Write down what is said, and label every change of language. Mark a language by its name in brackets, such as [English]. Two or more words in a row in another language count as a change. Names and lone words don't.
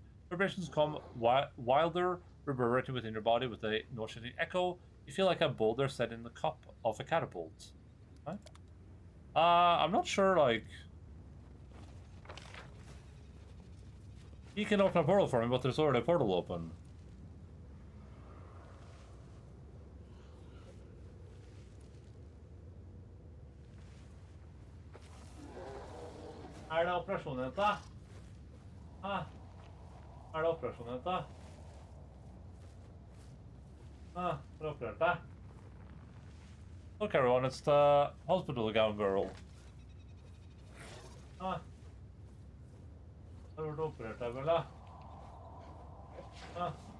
[English] Vibrations come wilder, reverberating within your body with a nauseating echo. You feel like a boulder set in the cup of a catapult. Right? I'm not sure, like... He can open a portal for me, but there's already a portal open. [Norwegian] Er det operasjon, jenta? Ah. Er det operasjon, jenta? Ah, det operert deg. [English] Look everyone, it's the hospital gown girl. Ah. [Norwegian] Har du operert deg, vel da? Ah.